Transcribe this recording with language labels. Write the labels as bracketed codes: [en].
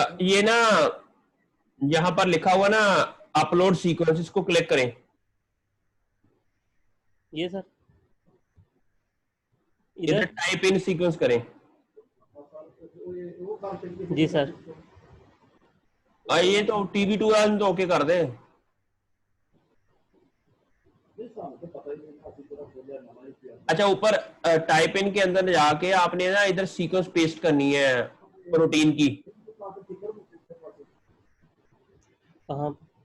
[hi] ये ना यहाँ पर लिखा हुआ ना अपलोड सीक्वेंस, इसको क्लिक करें। ये सर इधर इधर टाइप इन सीक्वेंस करें। [pa] ਉਹ ਕਰਕੇ [hi] जी सर। ये तो TB2 वाले तो ओके कर दे। [pa] ਨਹੀਂ ਸਾਨੂੰ ਤਾਂ ਪਤਾ ਹੀ ਨਹੀਂ ਅਸੀਂ ਜਿਹੜਾ ਖੋਲਿਆ ਨਵਾਂ ਹੀ ਪਿਆ [hi] अच्छा ऊपर टाइप इन के अंदर जाके आपने ना इधर सीक्वेंस पेस्ट करनी है प्रोटीन की। कहाँ?